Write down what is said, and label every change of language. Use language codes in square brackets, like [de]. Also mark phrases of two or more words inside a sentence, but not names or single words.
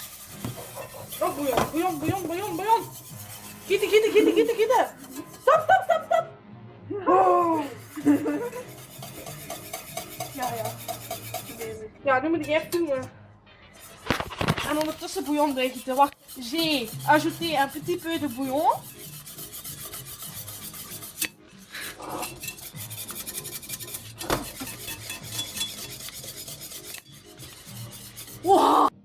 [nl] Oh, bouillon! Gieten! Stop! Oh. Ja. Ja, nu moet ik even doen. En ondertussen bouillon erin. Wacht. [fr] J'ai ajouté un petit peu de bouillon. Wow!